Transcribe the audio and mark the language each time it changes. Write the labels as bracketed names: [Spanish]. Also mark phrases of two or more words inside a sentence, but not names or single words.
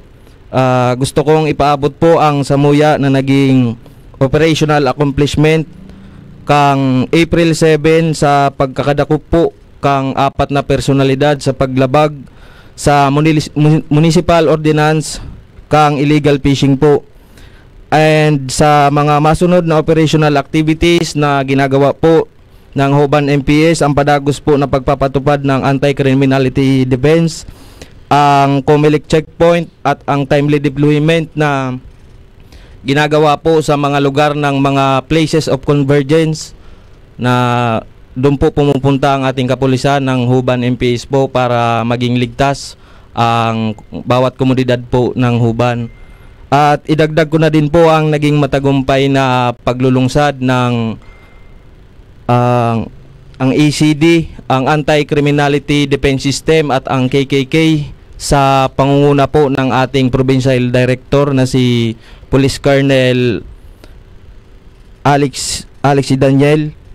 [Filipino] Gusto kong ipaabot po ang samuya na naging [English] operational accomplishment [Filipino] kang April 7 sa pagkakadakop po kang 4 na personalidad sa paglabag sa [English] municipal ordinance [Filipino] kang [English] illegal fishing [Filipino] po. And sa mga masunod na [English] operational activities [Filipino] na ginagawa po ng Huban MPS, ang padagos po na pagpapatupad ng [English] anti-criminality defense, [Filipino] ang COMELEC checkpoint at ang [English] timely deployment [Filipino] na ginagawa po sa mga lugar ng mga [English] places of convergence [Filipino] na doon po pumupunta ang ating kapulisan ng Huban MPS po para maging ligtas ang bawat komunidad po ng Huban. At idagdag ko na din po ang naging matagumpay na paglulungsad ng ang ACD, ang Anti-Criminality Defense System at ang KKK sa pangunguna po ng ating Provincial Director na si Police Colonel Alex Daniel.